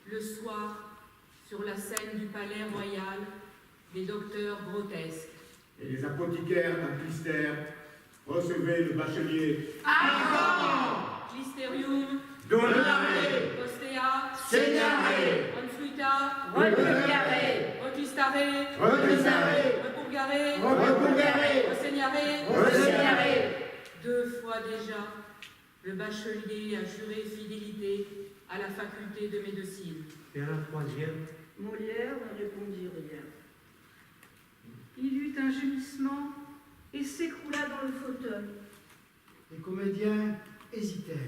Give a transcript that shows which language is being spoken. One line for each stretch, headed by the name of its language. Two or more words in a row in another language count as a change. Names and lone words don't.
French: soir, sur la scène du palais royal, des docteurs grotesques. Et les apothicaires amplistères recevaient le bachelier.
Latin: Clisterium, Donare, Postea, Segnare, Onfruta, Repurgare, Reclistare, Reclistare, Repurgare, Repurgare, Resegnare. Resegnare.
French: 2 fois déjà, le bachelier a juré fidélité à la faculté de médecine. Et à la troisième, Molière ne répondit rien. Il eut un gémissement et s'écroula dans le fauteuil. Les comédiens hésitèrent.